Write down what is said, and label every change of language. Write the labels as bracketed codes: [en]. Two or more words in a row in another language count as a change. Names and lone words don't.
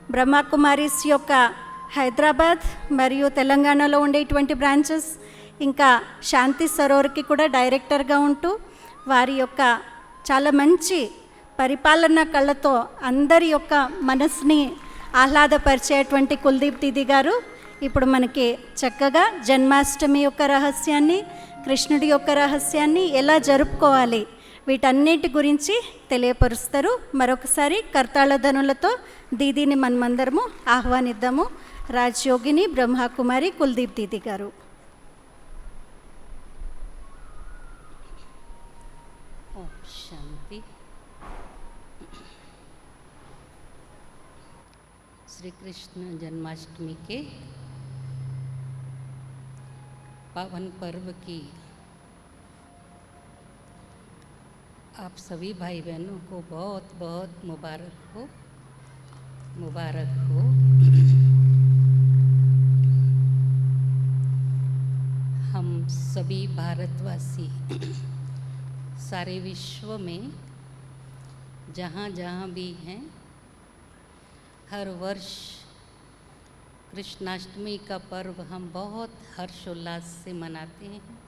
[te] బ్రహ్మకుమారీస్ యొక్క హైదరాబాద్ మరియు తెలంగాణలో ఉండేటువంటి బ్రాంచెస్, ఇంకా శాంతి సరోవర్కి కూడా డైరెక్టర్గా ఉంటూ వారి యొక్క చాలా మంచి పరిపాలన కళ్ళతో అందరి యొక్క మనసుని ఆహ్లాదపరిచేటువంటి కుల్దీప్ దీది గారు ఇప్పుడు మనకి చక్కగా జన్మాష్టమి యొక్క రహస్యాన్ని, కృష్ణుడి యొక్క రహస్యాన్ని ఎలా జరుపుకోవాలి వీటన్నిటి గురించి తెలియపరుస్తారు. మరొకసారి కర్తాళ ధనులతో దీదీని మనమందరము ఆహ్వానిద్దాము. రాజయోగిని బ్రహ్మకుమారి కుల్దీప్ దీది గారు. [hi] ओम शांति। श्री कृष्ण जन्माष्टमी के पावन पर्व की आप सभी भाई बहनों को बहुत बहुत मुबारक हो, मुबारक हो। हम सभी भारतवासी सारे विश्व में जहाँ जहाँ भी हैं, हर वर्ष कृष्णाष्टमी का पर्व हम बहुत हर्षोल्लास से मनाते हैं।